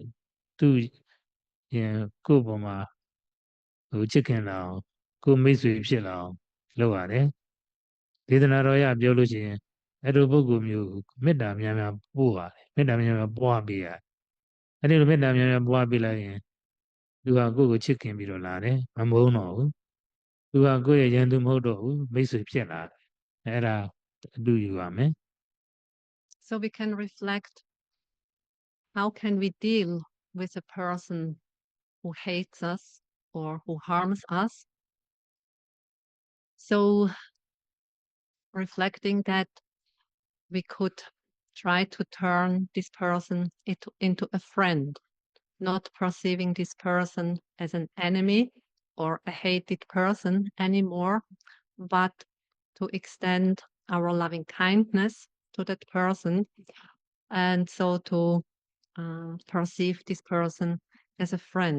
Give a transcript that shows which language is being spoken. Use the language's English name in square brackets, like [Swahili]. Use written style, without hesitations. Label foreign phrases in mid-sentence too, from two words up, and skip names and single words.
[Burmese] သူရင်ကိုယ့်ပေါ်မှာဟိုချစ်ခင်လာအောင်ကိုမိတ်ဆွေဖြစ်လာအောင်လုပ်ရတယ်ဒေသနာတော်ရပြောလို့ရှိရင်အဲ့လိုပုဂ္ဂိုလ်မျိုးမေတ္တာများများပို့ပါတယ်မေတ္တာများများပွားပေးရတယ်အဲ့ဒီလိုမေတ္တာများများပွားပေးလိုက်ရင်သူကကိုယ့်ကိုချစ်ခင်ပြီးတော့လာတယ်မမုန်းတော့ဘူးသူကကိုယ့်ရဲ့ရန်သူမဟုတ်တော့ဘူးမိတ်ဆွေဖြစ်လာတယ်အဲ့ဒါအတူယူရမယ် [English] So we can reflect, how can we deal with a person who hates us or who harms us? So reflecting that, we could try to turn this person into a friend, not perceiving this person as an enemy or a hated person anymore, but to extend our loving kindness to that person, and so to perceive this person as a friend.